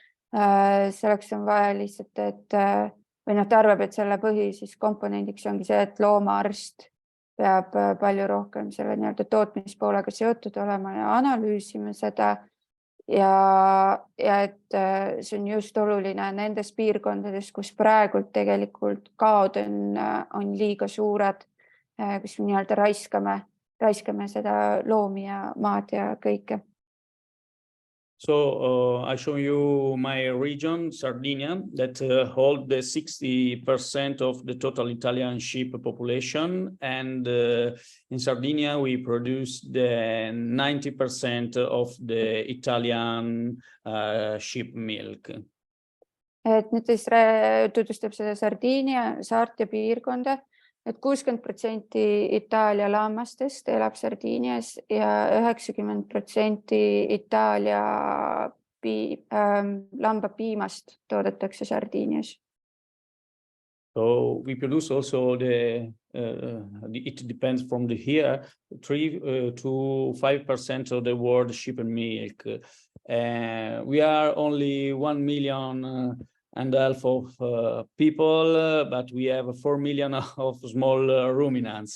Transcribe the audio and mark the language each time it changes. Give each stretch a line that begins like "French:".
Estonian: Selleks on vaja lihtsalt, või ta arvab, et selle põhi siis komponendiks ongi see, et loomaarst peab palju rohkem selle nii-öelda tootmispoolega seotud olema ja analüüsima seda. Ja et see on just oluline nendes piirkondades, kus praegult tegelikult kaod on liiga suured, kus me nii-öelda raiskame seda loomi ja maad ja kõike.
English: So I show you my region, Sardinia, that hold the 60% of the total Italian sheep population. And in Sardinia, we produce the 90% of the Italian sheep milk.
Estonian: Et nüüd siis tutvustab seda Sardiinia saarte piirkonda, et 60% Itaalia lammastest elab Sardiinias ja 90% Itaalia lambapiimast toodetakse Sardiinias.
English: So we produce also it depends from the year, 3 to 5% of the world sheep milk. We are only 1 million and half of people, but we have 4 million of small ruminants.